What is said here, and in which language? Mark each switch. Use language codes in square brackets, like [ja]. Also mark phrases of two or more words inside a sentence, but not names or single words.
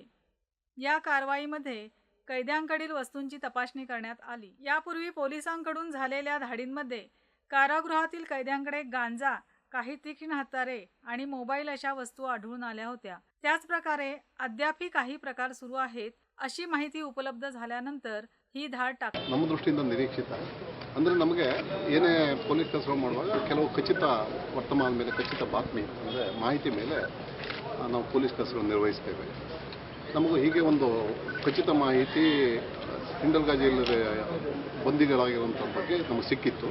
[mr] या कारवाईमध्ये कैद्यांकडील वस्तूंची तपासणी करण्यात आली। यापूर्वी पोलिसांकडून झालेल्या धाडींमध्ये कारागृहातील कैद्यांकडे गांजा, काही तीक्ष्ण हत्यारे आणि मोबाईल अशा वस्तू आढळून आल्या होत्या। त्याच प्रकारे अद्यापही काही प्रकार सुरू आहेत अशी माहिती उपलब्ध झाल्यानंतर ही धाड टाकली। [kn] ನಮ್ಮ ದೃಷ್ಟಿಯಿಂದ ನಿರೀಕ್ಷಿತ ಅಂದರೆ ನಮಗೆ ಏನೇ ಪೊಲೀಸ್ ಕೆಲಸ ಮಾಡುವಾಗ ಕೆಲವು ಖಚಿತ ವರ್ತಮಾನ ಮೇಲೆ ಖಚಿತ ಬಾತ್ಮಿ ಅಂದರೆ ಮಾಹಿತಿ ಮೇಲೆ ನಾವು ಪೊಲೀಸ್ ಕೆಲಸವನ್ನು ನಿರ್ವಹಿಸ್ತೇವೆ। ನಮಗೂ ಹೀಗೆ ಒಂದು ಖಚಿತ ಮಾಹಿತಿ ಹಿಂಡಲ್ಗಾ ಜೈಲಿನ ಬಂದಿಗಳಾಗಿರುವಂಥ ಬಗ್ಗೆ ನಮಗೆ ಸಿಕ್ಕಿತ್ತು।